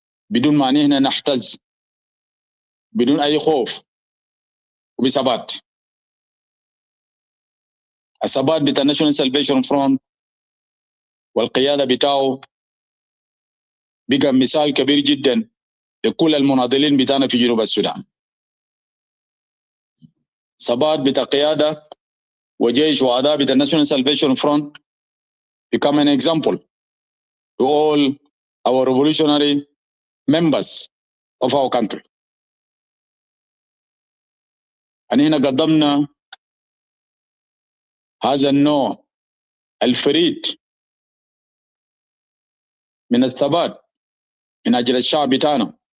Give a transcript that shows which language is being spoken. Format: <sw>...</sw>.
<ar>بدون ما نحن نحتز، بدون أي خوف وبثبات. الثبات بتاع National Salvation Front والقيادة بتاعه بقى مثال كبير جدا لكل المناضلين بتاعنا في جنوب السودان. ثبات بتاع قيادة وجيش وأداء بتاع</ar> <en>National Salvation Front become an example to all our revolutionary members of our country.</en> <ar>هنا قدمنا هذا النوع الفريد من الثبات من أجل الشعب بتاعنا.</ar>